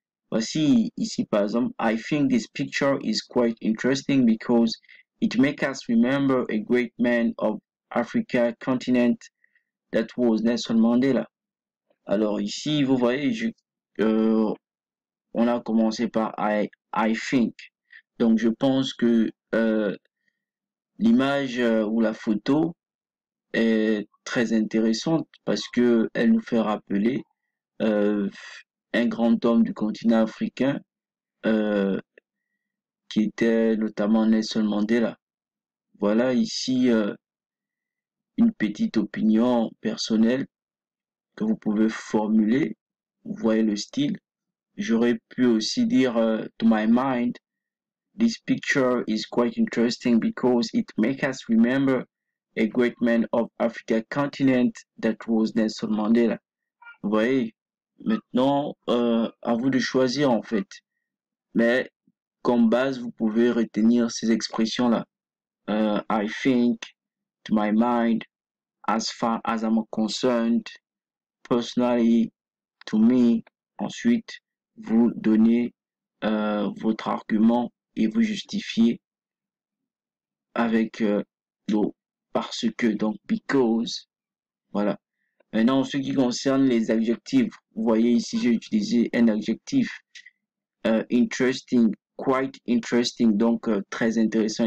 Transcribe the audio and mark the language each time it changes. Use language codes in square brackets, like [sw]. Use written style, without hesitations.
[fr] Voici ici par exemple, [en] I think this picture is quite interesting because it makes us remember a great man of Africa continent that was Nelson Mandela. [fr] Alors ici, vous voyez, on a commencé par [en] I think. [fr] Donc je pense que l'image ou la photo est très intéressante parce que elle nous fait rappeler un grand homme du continent africain euh, qui était notamment Nelson Mandela. Voilà ici une petite opinion personnelle que vous pouvez formuler. Vous voyez le style. J'aurais pu aussi dire [en] to my mind, this picture is quite interesting because it makes us remember a great man of Africa continent that was Nelson Mandela. [fr] Vous voyez, maintenant, à vous de choisir en fait. Mais comme base, vous pouvez retenir ces expressions-là. [en] I think, to my mind, as far as I'm concerned, personally, to me. [fr] Ensuite, vous donnez votre argument et vous justifiez avec le parce que, donc because. Voilà. Maintenant, en ce qui concerne les adjectifs, vous voyez ici, j'ai utilisé un adjectif [en] interesting, quite interesting, [fr] donc très intéressant.